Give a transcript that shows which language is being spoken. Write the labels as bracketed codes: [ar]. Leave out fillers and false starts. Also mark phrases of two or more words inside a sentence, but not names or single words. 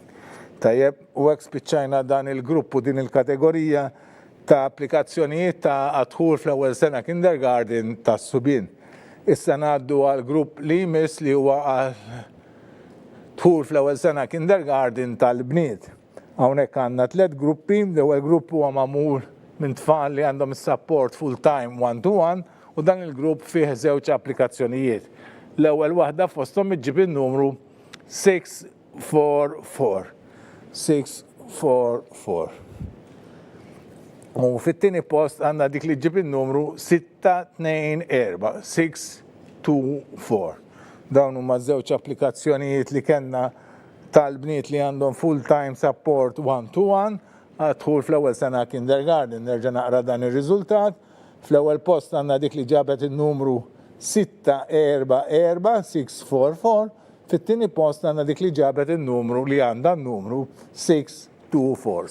[mt] Tajjeb, u hekk spiċċajna dan il-grupp u din il-kategorija ta' applikazzjonijiet ta' għadħul fl-ewwel sena kindergarten ta' subien. Issa ngħaddu għal grupp li jmiss li huwa għal dħul fl-ewwel sena kindergarten tal-bniet. Hawnhekk għandna 3 gruppi, l-ewwel grupp huwa magħmul minn tfal li għandhom is- [en] support full-time one-to-one [mt] u dan il-grupp fih żewġ applikazzjonijiet. L-ewwel waħda fosthom iġġib in-numru 644. 644. U fit-tieni post għandna dik li ġib in-numru 624. 624. Dawn huma żewġ applikazzjonijiet li kellna tal-bniet li għandhom [en] full-time support one-to-one [mt] għadħul fl-ewwel sena kindergarten. Nerġa' naqra dan ir-riżultat. Fl-ewwel post għandna dik li ġabet in-numru 644. 644. Fit-tieni post għandna dik li ġabet in-numru li għandha n-numru 624.